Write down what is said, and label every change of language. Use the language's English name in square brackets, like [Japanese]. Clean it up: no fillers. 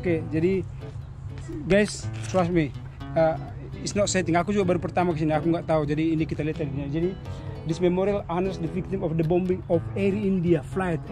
[English] Jadi guys, trust me, it's not setting. [Indonesian] Aku juga baru pertama kesini, aku nggak tahu. Jadi ini kita lihat tadinya. [English] Jadi this memorial honors the victim of the bombing of Air India flight.